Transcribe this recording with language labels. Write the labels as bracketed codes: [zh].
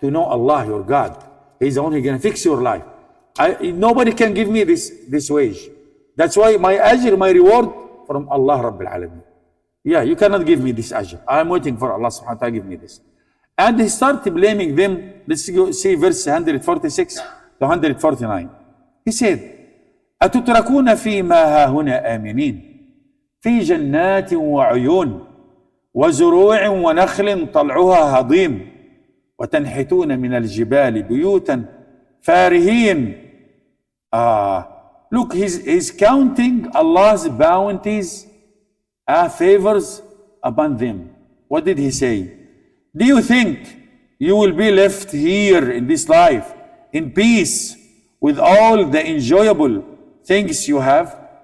[en] To know Allah, your God. He's the one who's going to fix your life. Nobody can give me this wage. That's why my ajr, my reward from Allah Rabbil Alameen. Yeah, you cannot give me this ajr. I'm waiting for Allah subhanahu wa ta'ala give me this. And he started blaming them. Let's go see verse 146 to 149. [ar] He said, أتتركون فيما هاهنا آمنين في جنات وعيون وزروع ونخل طلعها هضيم وتنحتون من الجبال بيوتا فارهين. [en] Look, he's counting Allah's bounties, favors upon them. What did he say? Do you think you will be left here in this life in peace with all the enjoyable things you have?